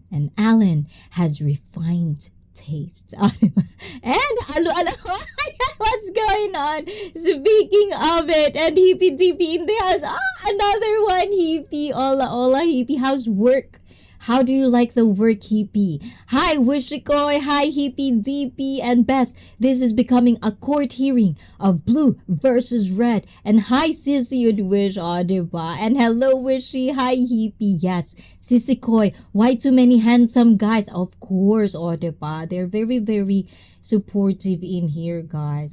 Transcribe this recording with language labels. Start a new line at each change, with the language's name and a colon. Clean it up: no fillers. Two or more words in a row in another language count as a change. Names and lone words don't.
English: And Allen has refined taste. And what's going on? Speaking of it, and Hippie DP in the house. Another one, Hippie. Hola, Hippie. How's work? How do you like the work, Hippie? Hi, Wishikoy. Hi, Hippie, DP, and Bess. This is becoming a court hearing of blue versus red. And hi, Sissy and Wish, diba? And hello, Wishy. Hi, Hippie. Yes, Sissy Koy. Why too many handsome guys? Of course, diba? They're very, very supportive in here, guys.